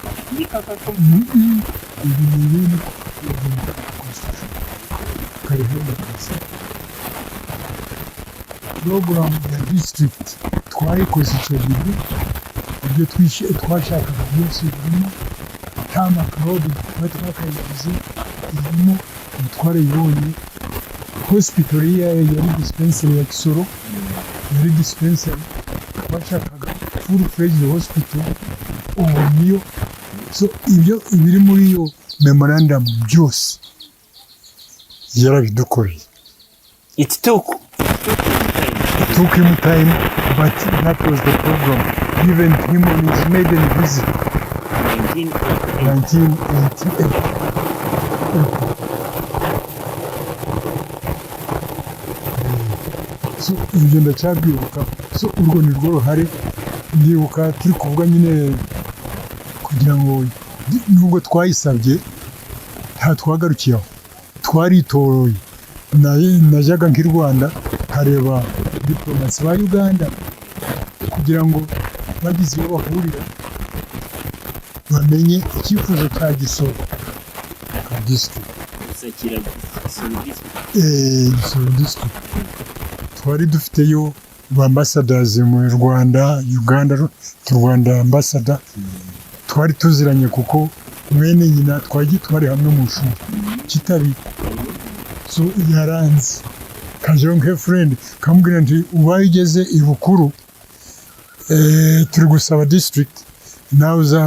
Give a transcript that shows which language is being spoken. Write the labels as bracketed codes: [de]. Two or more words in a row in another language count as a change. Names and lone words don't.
[rw] program ya district twayikoze icyo gihe ibyo twashakaga byose birimo tama karode twakayigize irimo umutware yibonye hospital yari dispensary ya Kisoro yari dispensary twashakaga [en] full fledged hospital [rw] niyo so ibyo biri muri iyo memorandum byose yarabidukoreye [en] it took him time, but that was the program given him on his maiden visit 1988. [rw] So ibyo ndacyabyibuka so urwo ni rwo ruhare ndibuka turi kuvuga nyine kugira ngo nubwo twayisabye nta twagarukiyeho twaritoroye najyaga nk'i Rwanda hareba diplomasi ba Uganda kugira ngo bagize iyo bahurira bamenye icyifuzo cya Kisoro ka district district twari dufiteyo ba ambassadors mu Rwanda Uganda Rwanda ambassador twari tuziranye kuko mwene nyina twari hamwe mu shuri kitari so yaranze kajonge friend kamubwira nti ubaye ugeze ibukuru turi gusaba district nawe